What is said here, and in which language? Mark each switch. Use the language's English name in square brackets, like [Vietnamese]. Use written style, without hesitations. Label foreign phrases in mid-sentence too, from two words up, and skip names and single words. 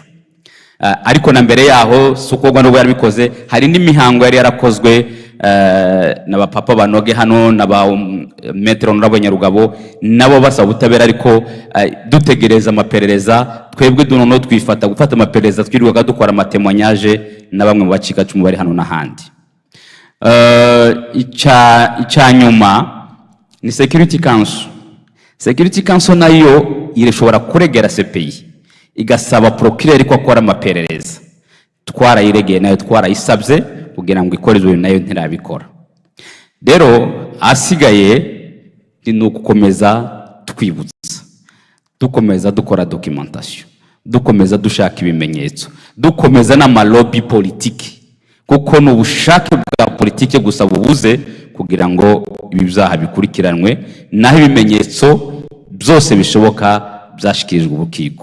[Rundi] Ariko na mbere yaho sukogwa no yarabikoze, hari n'imihango yari yarakozwe n'abapapa banoge hano n'aba metero n'abanyarugabo nabo basaba ubutabera, ariko dutegereza amaperereza twebwe dunono twifata gufata amaperereza twirirwaga dukora amatemonyage na bamwe mu bacika cumu bari hano n'ahandi. Ica nyuma ni Security Council. Security Council nayo irashobora kuregera CPI igasaba procureur ko akora amaperereza, twarayiregeye nayo twarayisabye kugira ngo ikorezwe nayo ntirabikora. Rero asigaye ni ugukomeza twibutsa, dukomeza dukora documentation, dukomeza dushaka ibimenyetso, dukomeza n'amalobi politiki, kuko n'ubushake bwa politiki gusa bubuze kugira ngo ibi byaha bikurikiranwe, naho ibimenyetso byose bishoboka byashikirijwe ubukiko.